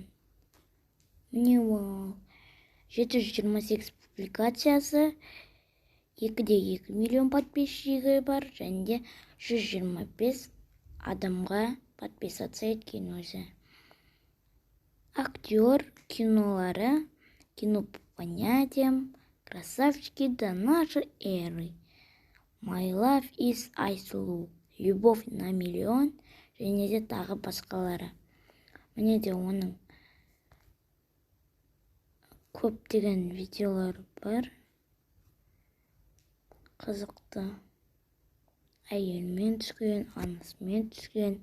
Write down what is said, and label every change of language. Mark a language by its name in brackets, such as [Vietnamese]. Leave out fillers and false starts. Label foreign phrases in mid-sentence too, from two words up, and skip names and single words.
[Kazakh] Міне ол 728 публикациясы, 2,2 миллион подписчигі бар, және 125 адамға подписаться еткен өзі. Актер кинолары «Кино по понятиям», «Красавчики до нашей эры», «My Life is Айсұлу», «Любовь на миллион» және де тағы басқалары. Міне де оның көптеген видеолар бар. Қызықты. Әйелмен түскен, анасымен түскен.